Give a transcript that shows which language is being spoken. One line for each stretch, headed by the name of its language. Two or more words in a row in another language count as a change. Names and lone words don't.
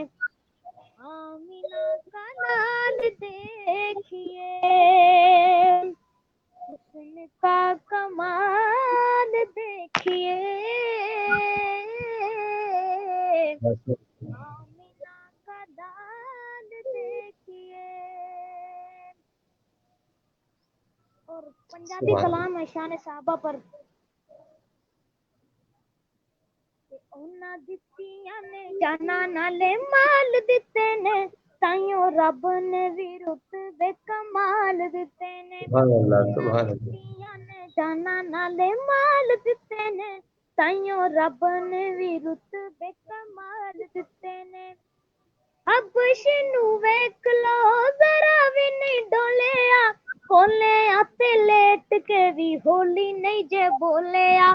Hindi: आमिना का लाल देखिए, हुस्न का कमाल देखिए, आमिना का लाल देखिए। और पंजाबी सुभान कलाम है शान साहबा पर।
Punjabi: ਉਹਨਾਂ ਦਿੱਤੀਆਂ ਨੇ ਜਾਨਾਂ ਨਾਲੇ ਮਾਲ ਦਿੱਤੇ ਨੇ, ਤਾਈਓ ਰੱਬ ਨੇ ਵੀ ਰੁਤਬੇ ਕਮਾਲ ਦਿੱਤੇ ਨੇ। अल्लाह, ਉਹਨਾਂ
Arabic: سبحان الله.
Punjabi: ਦਿੱਤੀਆਂ ਨੇ ਜਾਨਾਂ ਨਾਲੇ ਮਾਲ ਦਿੱਤੇ ਨੇ, ਤਾਈਓ ਰੱਬ ਨੇ ਵੀ ਰੁਤਬੇ ਕਮਾਲ ਦਿੱਤੇ ਨੇ। ਹਬਸ਼ ਨੂੰ ਵੇਖ ਲੋ ਜ਼ਰਾ ਵੀ ਨਹੀਂ ਡੋਲਿਆ, ਕੋਲਿਆਂ ਤੇ ਲੇਟ ਕੇ ਵੀ ਹੋਲੀ ਨਹੀਂ ਜੇ ਬੋਲਿਆ।